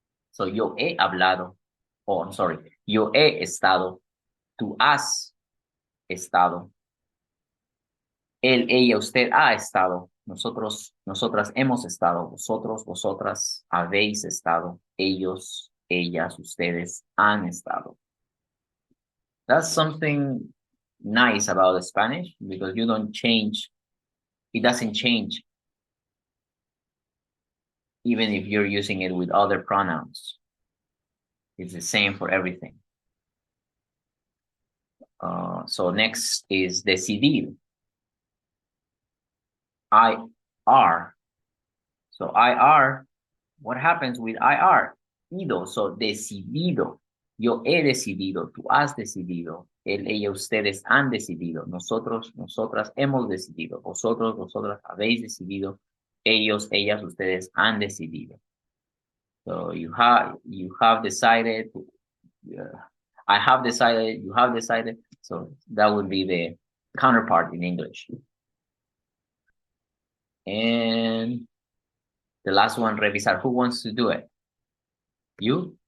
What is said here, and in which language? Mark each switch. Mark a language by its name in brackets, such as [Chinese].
[Spanish] So yo he hablado, [English] oh, I'm sorry, [Spanish] yo he estado, tú has estado, él, ella, usted ha estado, nosotros, nosotras hemos estado, vosotros, vosotras habéis estado, ellos, ellas, ustedes han estado. [English] That's something nice about Spanish because you don't change, it doesn't change even if you're using it with other pronouns. It's the same for everything. So next is decidir. IR. So IR, what happens with IR? Ido, so decidido. [Spanish] Yo he decidido, tú has decidido, él, ella, ustedes han decidido, nosotros, nosotras hemos decidido, vosotros, vosotras habéis decidido, ellos, ellas, ustedes han decidido. [English] So you have decided, I have decided, you have decided. So that would be the counterpart in English. And the last one, revisar. Who wants to do it? You?